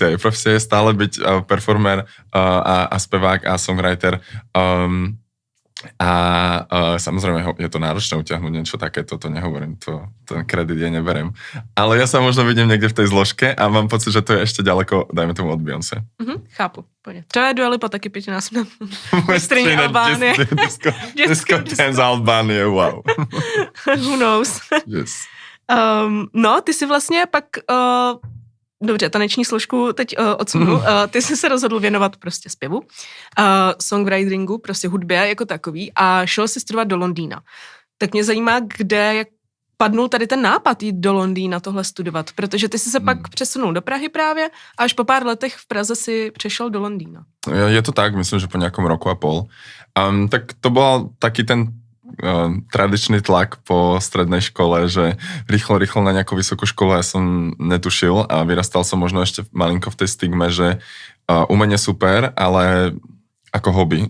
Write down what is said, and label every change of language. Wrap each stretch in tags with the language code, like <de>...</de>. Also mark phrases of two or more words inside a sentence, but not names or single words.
<sk>Jej profesia je stále byť performer a spevák a songwriter. Samozrejme je to náročné utiahnuť niečo takéto, to nehovorím, ten kredit ja neberem. Ale ja sa možno vidím niekde v tej zložke a mám pocit, že to je ešte ďaleko, dajme tomu od Beyoncé.</sk> <cs>Chápu,</cs> <sk>poďme. Čo je</sk> <cs>Dua Lipa taky 5násobná mistrně Albánie. Disco dance Albánie, wow.</cs> <en>Who knows? Yes.</en> <cs>No, ty si vlastně pak... Dobře, taneční složku teď odsunu. Ty jsi se rozhodl věnovat prostě zpěvu, songwritingu, prostě hudbě jako takový a šel si studovat do Londýna. Tak mě zajímá, jak padnul tady ten nápad jít do Londýna tohle studovat, protože ty jsi se pak přesunul do Prahy právě a až po pár letech v Praze si přešel do Londýna.</cs> <sk>Je to tak, myslím, že po nejakom roku a pol. Tak to bol taký ten tradičný tlak po strednej škole, že rýchlo na nejakú vysokú školu ja som netušil a vyrastal som možno ešte malinko v tej stigme, že umenie super, ale ako hobby.</sk>